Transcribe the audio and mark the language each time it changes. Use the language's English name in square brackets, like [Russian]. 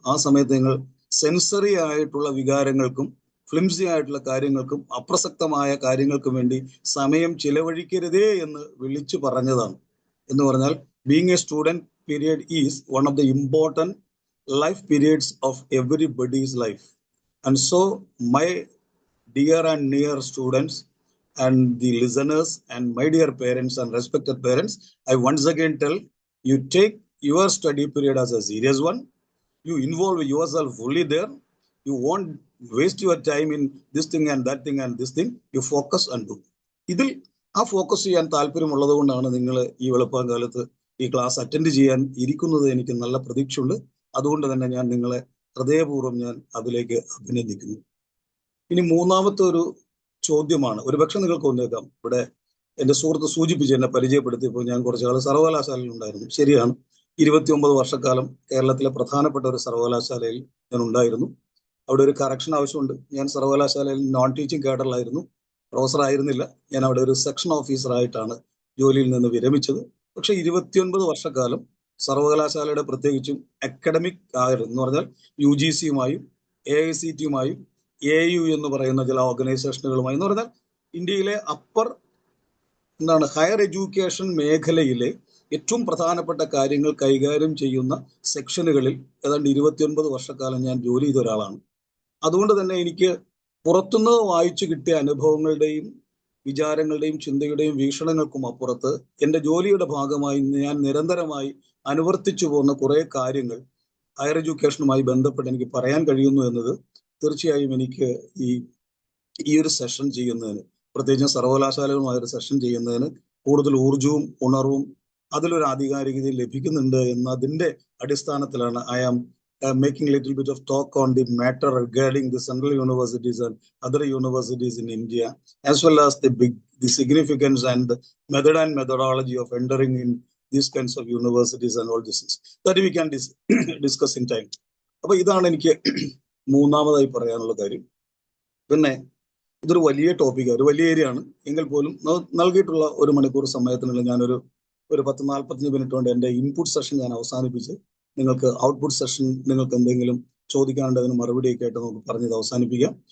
[Malayalam] ആ സമയത്ത് നിങ്ങൾ സെൻസറി ആയിട്ടുള്ള വികാരങ്ങൾക്കും ഫ്ലിംസി ആയിട്ടുള്ള കാര്യങ്ങൾക്കും അപ്രസക്തമായ കാര്യങ്ങൾക്കും വേണ്ടി സമയം ചിലവഴിക്കരുതേ എന്ന് വിളിച്ചു പറഞ്ഞതാണ്. എന്ന് പറഞ്ഞാൽ [English] Being a student period is one of the important life periods of everybody's life. And so my dear and near students and the listeners and my dear parents and respected parents, I once again tell you, take your study period as a serious one. You involve yourself fully there. You won't waste your time in this thing and that thing and this thing. You focus and do. [Malayalam] ഇതിൽ ആ focus ചെയ്യാൻ താല്പര്യമുള്ളത് കൊണ്ടാണ് നിങ്ങൾ ഈ വെളുപ്പാങ്കാലത്ത് ഈ class attend ചെയ്യാൻ ഇരിക്കുന്നത്. എനിക്ക് നല്ല പ്രതീക്ഷയുണ്ട്. അതുകൊണ്ട് തന്നെ ഞാൻ നിങ്ങളെ ഹൃദയപൂർവ്വം ഞാൻ അതിലേക്ക് അഭിനന്ദിക്കുന്നു. ഇനി മൂന്നാമത്തെ ഒരു ചോദ്യമാണ്. ഒരുപക്ഷെ നിങ്ങൾക്ക് തോന്നിയേക്കാം, ഇവിടെ എൻ്റെ സുഹൃത്ത് സൂചിപ്പിച്ച് എന്നെ പരിചയപ്പെടുത്തിയപ്പോൾ ഞാൻ കുറച്ചു കാലം സർവകലാശാലയിൽ ഉണ്ടായിരുന്നു. ശരിയാണ്, 29 വർഷക്കാലം കേരളത്തിലെ പ്രധാനപ്പെട്ട ഒരു സർവകലാശാലയിൽ ഞാൻ ഉണ്ടായിരുന്നു. അവിടെ ഒരു കറക്ഷൻ ആവശ്യമുണ്ട്. ഞാൻ സർവകലാശാലയിൽ നോൺ ടീച്ചിങ് കേഡറിലായിരുന്നു, പ്രൊഫസർ ആയിരുന്നില്ല. ഞാൻ അവിടെ ഒരു സെക്ഷൻ ഓഫീസറായിട്ടാണ് ജോലിയിൽ നിന്ന് വിരമിച്ചത്. പക്ഷെ 29 വർഷക്കാലം സർവകലാശാലയുടെ പ്രത്യേകിച്ചും അക്കാഡമിക് എന്ന് പറഞ്ഞാൽ UGCയുമായും AICTയുമായും AU എന്ന് പറയുന്ന ചില ഓർഗനൈസേഷനുകളുമായി എന്ന് പറഞ്ഞാൽ ഇന്ത്യയിലെ ഹയർ എഡ്യൂക്കേഷൻ മേഖലയിലെ ഏറ്റവും പ്രധാനപ്പെട്ട കാര്യങ്ങൾ കൈകാര്യം ചെയ്യുന്ന സെക്ഷനുകളിൽ ഏതാണ്ട് 29 വർഷക്കാലം ഞാൻ ജോലി ചെയ്ത ഒരാളാണ്. അതുകൊണ്ട് തന്നെ എനിക്ക് പുറത്തുനിന്ന് വായിച്ചു കിട്ടിയ അനുഭവങ്ങളുടെയും വിചാരങ്ങളുടെയും ചിന്തയുടെയും വീക്ഷണങ്ങൾക്കും അപ്പുറത്ത് എൻ്റെ ജോലിയുടെ ഭാഗമായി ഞാൻ നിരന്തരമായി അനുവർത്തിച്ചു പോകുന്ന കുറേ കാര്യങ്ങൾ ഹയർ എഡ്യൂക്കേഷനുമായി ബന്ധപ്പെട്ട് എനിക്ക് പറയാൻ കഴിയുന്നു എന്നത് തീർച്ചയായും എനിക്ക് ഈ ഒരു സെഷൻ ചെയ്യുന്നതിന്, പ്രത്യേകിച്ചും സർവകലാശാലകളുമായൊരു സെഷൻ ചെയ്യുന്നതിന് കൂടുതൽ ഊർജവും ഉണർവും അതിലൊരു ആധികാരികതയും ലഭിക്കുന്നുണ്ട് എന്നതിൻ്റെ അടിസ്ഥാനത്തിലാണ് [English] I am making a little bit of talk on the matter regarding the central universities and other universities in India, as well as the significance and the method and methodology of entering in these kinds of universities and all these things that we can discuss in time. [Malayalam] അപ്പോൾ ഇതാണ് എനിക്ക് മൂന്നാമതായി പറയാനുള്ള കാര്യം. പിന്നെ ഇതൊരു വലിയ topic, ഒരു വലിയ ഏരിയ ആണ്. എങ്കിൽ പോലും നൽകിയിട്ടുള്ള 1 മണിക്കൂർ സമയത്തിനുള്ള ഞാനൊരു 10-45 മിനിറ്റ് കൊണ്ട് എൻ്റെ ഇൻപുട്ട് സെഷൻ ഞാൻ അവസാനിപ്പിച്ച് നിങ്ങൾക്ക് ഔട്ട്പുട്ട് സെഷൻ നിങ്ങൾക്ക് എന്തെങ്കിലും ചോദിക്കാനുണ്ട് അതിന് മറുപടിയൊക്കെ ആയിട്ട് നമുക്ക് പറഞ്ഞത് അവസാനിപ്പിക്കാം.